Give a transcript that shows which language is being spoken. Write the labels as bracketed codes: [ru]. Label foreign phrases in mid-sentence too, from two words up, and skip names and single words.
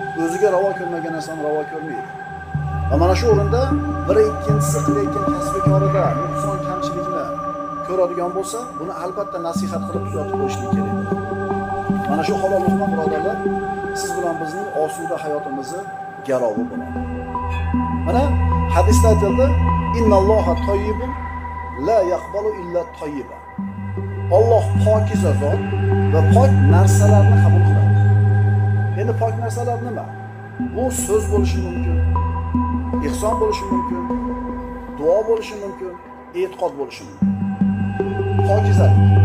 [uz] O'ziga ravo ko'rmagan narsani ravo ko'rmaydi. Va mana shu o'rinda bir ikkinchisi qilayotgan kasbi korida nuqson, kamchilikni ko'radigan bo'lsa, buni albatta nasihat qilib tuzatib qo'yishlik kerak. Mana shu halol luqma, birodarlar, siz bilan bizning osuda hayotimizni garovi bo'ladi. Mana hadisda aytildi, [ar] "إن الله طيب لا يقبل إلا طيبا." [uz] Alloh pokiza zot va pok narsalarni qabul qiladi. Endi pok narsalar nima? Bu so'z bo'lishi mumkin, ehson bo'lishi mumkin, duo bo'lishi mumkin, e'tiqod bo'lishi mumkin. Pokizalik.